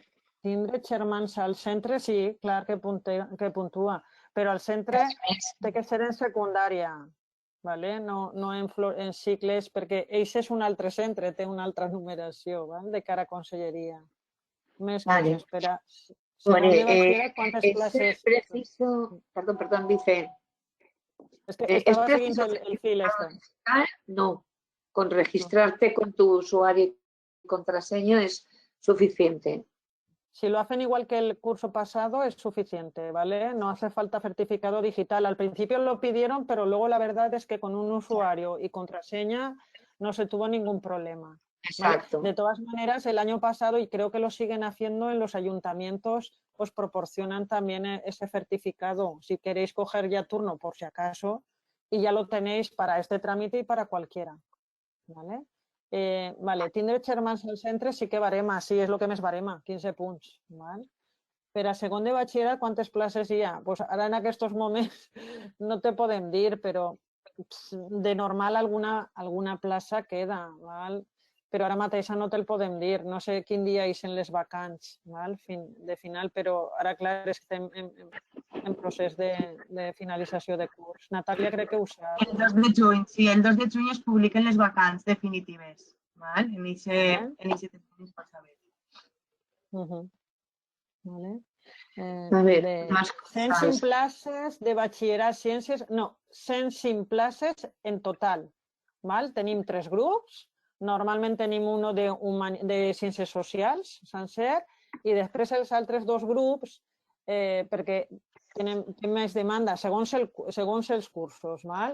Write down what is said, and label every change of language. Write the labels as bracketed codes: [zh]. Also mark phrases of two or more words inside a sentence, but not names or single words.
[ca] Tindre germans al centre, sí, clar que puntua, però al centre té que ser en secundària, vale? No en cicles, perquè ells és un altre centre, té una altra numeració, ¿vale? De cara a conselleria. Més coses, però segon de batxillerat, quantes classes? [es] Es preciso, perdón, dice... Es que estaba siguiendo el fil este. No, con registrarte con tu usuario y contraseña es suficiente. Si lo hacen igual que el curso pasado es suficiente, ¿vale? No hace falta certificado digital. Al principio lo pidieron, pero luego la verdad es que con un usuario y contraseña no se tuvo ningún problema. ¿Vale? Exacto. De todas maneras, el año pasado, y creo que lo siguen haciendo en los ayuntamientos, os proporcionan también ese certificado. Si queréis coger ya turno, por si acaso, y ya lo tenéis para este trámite y para cualquiera, ¿vale? [ca] Vale, tindre germans al centre sí que barema, sí, és el que més barema, 15 punts. Val? Per a segon de batxillerat, quantes places hi ha? Pues ara en aquests moments no te podem dir, però de normal alguna plaça queda, val? Però ara mateix no te'l podem dir. No sé quin dia hi són les vacants de final, però ara, clar, estem en procés de finalització de curs. Natàlia crec que ho sap. El 2 de juny, sí, el 2 de juny es publiquen les vacants definitives. ¿Vale? [es] En ese termini es para saber. Vale. A ver, más [ca] 105 places de batxillerat ciències, no, 105 places en total. Val? Tenim 3 grups, normalment tenim un de ciències socials, sencer, i després els altres 2 grups, perquè tenen més demanda segons els cursos, val?